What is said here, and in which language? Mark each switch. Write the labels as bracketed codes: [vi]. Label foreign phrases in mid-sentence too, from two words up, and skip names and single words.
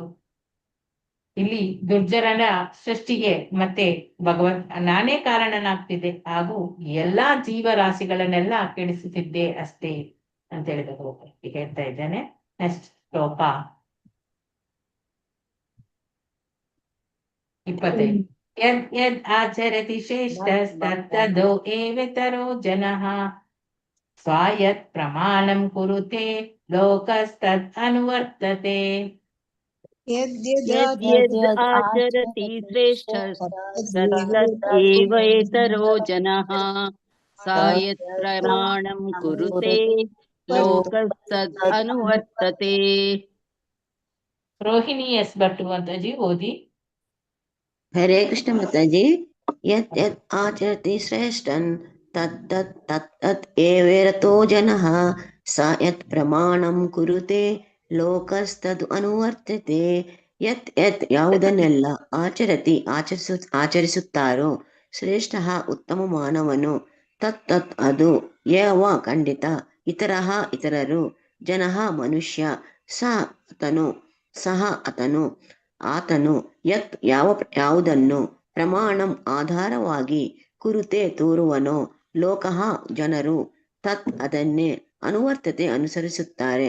[kn] ಇಲ್ಲಿ ದುರ್ಜನರ ಸೃಷ್ಟಿಗೆ ಮತ್ತೆ ನಾನೇ ಕಾರಣನಾಗ್ತಿದ್ದೆ ಹಾಗೂ ಎಲ್ಲಾ ಜೀವರಾಶಿಗಳನ್ನೆಲ್ಲ ಕೆಡಿಸುತ್ತಿದ್ದೆ ಅಷ್ಟೇ ಅಂತ ಹೇಳಿದ್ರು. ಹೇಳ್ತಾ ಇದ್ದೇನೆ. ನೆಕ್ಸ್ಟ್ ಶ್ಲೋಕ 25. [sa] यद् यद् आचरति श्रेष्ठस्तत्तदो एवेतरो जनः स्वायत् प्रमाणं कुरुते लोकस्तद् अनुवर्तते. यद्यद् आचरति श्रेष्ठस्तत्तेवेतरो जनः सायत् प्रमाणं कुरुते लोकस्तद् अनुवर्तते. [kn] ರೋಹಿಣಿ ಎಸ್ ಭಟ್ ಮಾತಾಜಿ ಓದಿ. ಹರೇ ಕೃಷ್ಣ ಮಾತಾಜಿ. [sa] यत् यत् आचरति श्रेष्ठन् तत्तत् तत्तत् एवेरतो जनः स यत् प्रमाणं कुरुते लोकस्तद् अनुवर्तते. यत् यत् [kn] ಯಾವುದನ್ನೆಲ್ಲ ಆಚರತಿ ಆಚರಿಸುತ್ತಾರೋ ಶ್ರೇಷ್ಠ ಉತ್ತಮ ಮಾನವನು [sa] तत् तत् [kn] ಅದು ಯವ ಖಂಡಿತ ಇತರಃ ಇತರರು ಜನಃ ಮನುಷ್ಯ ಸಹ ಆತನು ಯತ್ ಯಾವುದನ್ನು ಪ್ರಮಾಣಂ ಆಧಾರವಾಗಿ ಕುರುತೆ ತೋರುವನೋ ಲೋಕಃ ಜನರು ತತ್ ಅದನ್ನೇ ಅನುವರ್ತತೆ ಅನುಸರಿಸುತ್ತಾರೆ.